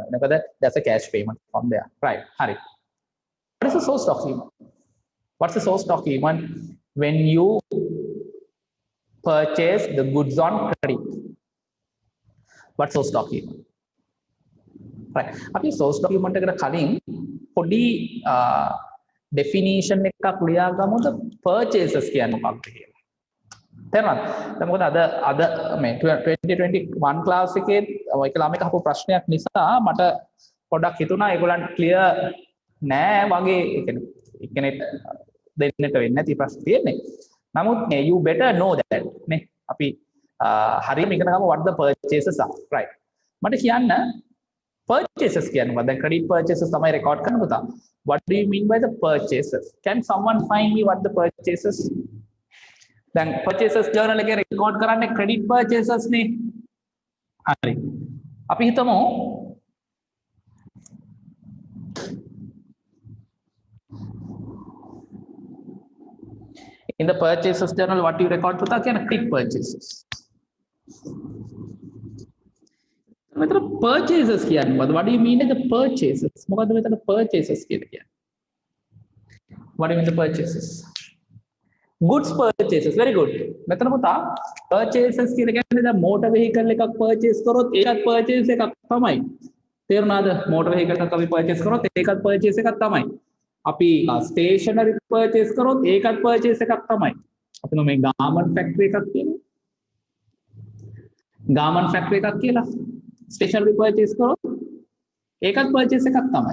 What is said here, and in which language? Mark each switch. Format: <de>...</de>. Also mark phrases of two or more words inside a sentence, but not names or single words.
<en>That's a cash payment from there. Right. Hari. What is the source document? What's the source document? When you purchase the goods on credit. What's source document? Right.</en> <si>Abi</si> <en>source document</en> <si>ekata කලින් පොඩි definition එකක් ලියා ගමුද purchases කියන්නේ මොකක්ද කියලා. තේරුණාද? දැන් මොකද අද මේ 2021 class එකේ ඔය ළමයි අහපු ප්‍රශ්නයක් නිසා මට පොඩ්ඩක් හිතුණා ඒගොල්ලන්ට clear නෑ වගේ ඒ කියන්නේ දෙන්නට වෙන්නේ නැති ප්‍රශ්න තියෙන්නේ.</si> <en>නමුත් you better know that</en> <si>නේ අපි හරියම ඉගෙන ගමු</si> <en>what the purchases are. Right.</en> <si>මට කියන්න purchases කියන්නේ මොකක්ද? දැන්</si> <en>credit purchases</en> <si>තමයි record කරන්න පුතා.</si> <en>What do you mean by the purchases? Can someone find me what the purchases?</en> <si>දැන්</si> <en>purchases journal</en> <si>එකේ record කරන්නේ</si> <en>credit purchases</en> <si>නේ. හරි. අපි හිතමු</si> <en>in the purchases journal what you record</en> <si>පුතා කියන</si> <en>credit purchases.</en> <si>මෙතන purchases කියන්නේ මොකද්ද?</si> <en>What do you mean by the purchases?</en> <si>මොකද්ද මෙතන purchases කියන්නේ?</si> <en>What do you mean the purchases? Goods purchases. Very good.</en> <si>මෙතන පුතා purchases කියලා කියන්නේ දැන්</si> <en>motor vehicle</en> <si>එකක් purchase කරොත් ඒකත් purchase එකක් තමයි. තේරුණාද?</si> <en>motor vehicle</en> <si>එකක් අපි purchase කරොත් ඒකත් purchase එකක් තමයි. අපි</si> <en>stationery purchase</en> <si>කරොත් ඒකත් purchase එකක් තමයි. අපි මේ</si> <en>garment factory</en> <si>එකක් කියනවා.</si> <en>garment factory</en> <si>එකක් කියලා</si> <en>stationery purchase</en> <si>කරොත් ඒකත් purchase එකක් තමයි.</si>